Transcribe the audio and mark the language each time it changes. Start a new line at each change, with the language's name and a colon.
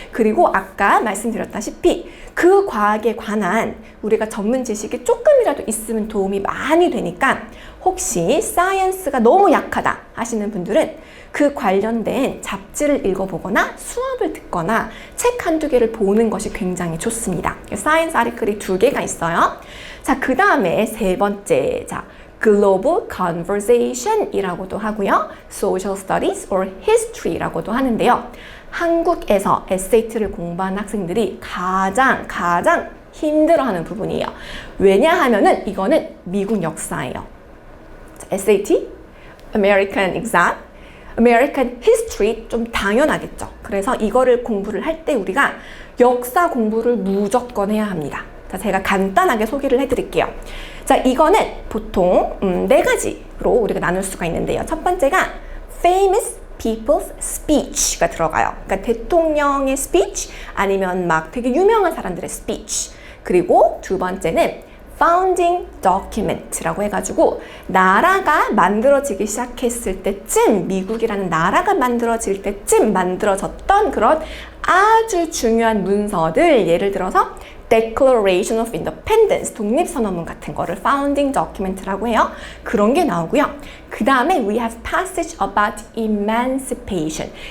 Korean: 그리고 아까 말씀드렸다시피 그 과학에 관한 우리가 전문 지식이 조금이라도 있으면 도움이 많이 되니까 혹시 사이언스가 너무 약하다 하시는 분들은 그 관련된 잡지를 읽어보거나 수업을 듣거나 책 한두 개를 보는 것이 굉장히 좋습니다. 사이언스 아티클이 2개가 있어요. 자, 그 다음에 세 번째, 자, Global Conversation이라고도 하고요. Social Studies or History라고도 하는데요. 한국에서 SAT를 공부하는 학생들이 가장 힘들어하는 부분이에요. 왜냐하면은 이거는 미국 역사예요. SAT, American Exam, American History 좀 당연하겠죠. 그래서 이거를 공부를 할 때 우리가 역사 공부를 무조건 해야 합니다. 자, 제가 간단하게 소개를 해드릴게요. 자, 이거는 보통 4가지로 우리가 나눌 수가 있는데요. 첫 번째가 famous people's speech가 들어가요. 그러니까 대통령의 speech 아니면 막 되게 유명한 사람들의 speech. 그리고 두 번째는 founding document라고 해가지고 나라가 만들어지기 시작했을 때쯤, 미국이라는 나라가 만들어질 때쯤 만들어졌던 그런 아주 중요한 문서들, 예를 들어서 Declaration of Independence, 독립선언문 같은 거를 founding document라고 해요. 그런 게 나오고요. 그 다음에
English: we have passage about emancipation.